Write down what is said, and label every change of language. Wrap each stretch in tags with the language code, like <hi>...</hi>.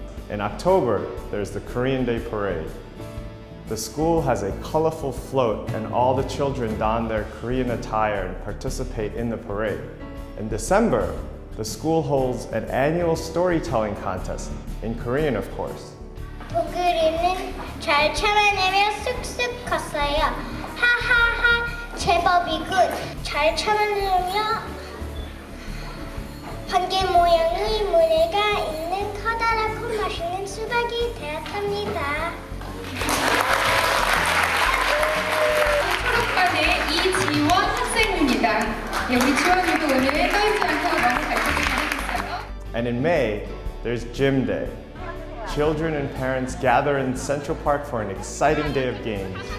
<en>In October, there's the Korean Day Parade. The school has a colorful float and all the children don their Korean attire and participate in the parade. In December, the school holds an annual storytelling contest, in Korean of course.</en> <ko>보글이는 잘 참아내며 쑥쑥 컸어요. 하하하 제법이군. 잘 참아내며 번개 모양의 모래가 있는 커다랗고 맛있는 수박이 되었답니다. 초록반의 이지원 학생입니다. 우리 지원이도 오늘 떨지 않고 너무 잘 잘해줬어요.</ko> <en>And in May, there's Gym Day. Children and parents gather in Central Park for an exciting day of games.</en>